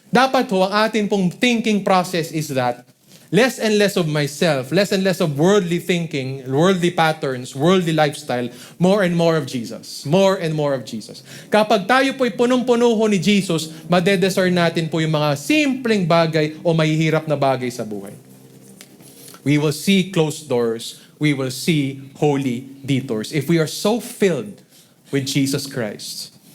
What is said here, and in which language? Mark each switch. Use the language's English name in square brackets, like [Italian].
[English] Dapat ho, ang atin pong thinking process is that less and less of myself, less and less of worldly thinking, worldly patterns, worldly lifestyle, more and more of Jesus. More and more of Jesus. [Filipino] Kapag tayo po'y punong-puno ho ni Jesus, madediscern natin po yung mga simpleng bagay o mahihirap na bagay sa buhay. [English] We will see closed doors. We will see holy detours. If we are so filled with Jesus Christ.